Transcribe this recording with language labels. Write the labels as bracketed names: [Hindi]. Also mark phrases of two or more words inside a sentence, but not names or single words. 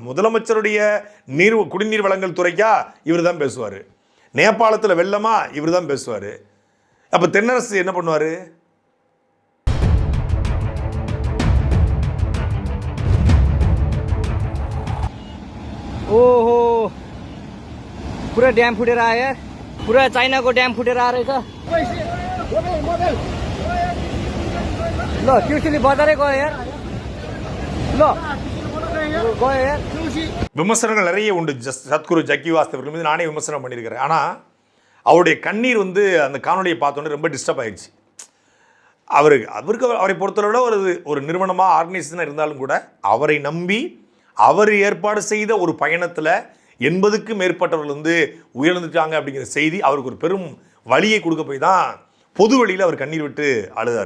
[Tamil] முதலமைச்சருடைய குடிநீர் வழங்கல் துறைக்கா இவர் தான் பேசுவார். நேபாளத்தில் வெள்ளமா இவர் தான் பேசுவார். அப்போ தென்னரசு என்ன பண்ணுவார்? ஓஹோ [Nepali] पूरा ड्याम फुटेर आयो यार पूरा चाइनाको ड्याम फुटेर आएर रहेछ ल त्रिशुली बजारै गयो यार ल गयो यार [Tamil] விமர்சனங்கள் நிறைய உண்டு. சத்குரு ஜக்கி வாஸ்தவர்கள் மீது நானே விமர்சனம் பண்ணியிருக்கிறேன். ஆனால் அவருடைய கண்ணீர் வந்து அந்த காணொலியை பார்த்தோன்னே ரொம்ப டிஸ்டர்ப் ஆயிடுச்சு. அவரை பொறுத்தளவில் ஒரு நிறுவனமாக ஆர்கனைசேஷனாக இருந்தாலும் கூட அவரை நம்பி அவர் ஏற்பாடு செய்த ஒரு பயணத்தில் 80க்கும் மேற்பட்டவர்கள் வந்து உயர்ந்துட்டாங்க அப்படிங்கிற செய்தி அவருக்கு ஒரு பெரும் வலியை கொடுக்க போய் தான் பொது வழியில் அவர் கண்ணீர் விட்டு அழுதார்.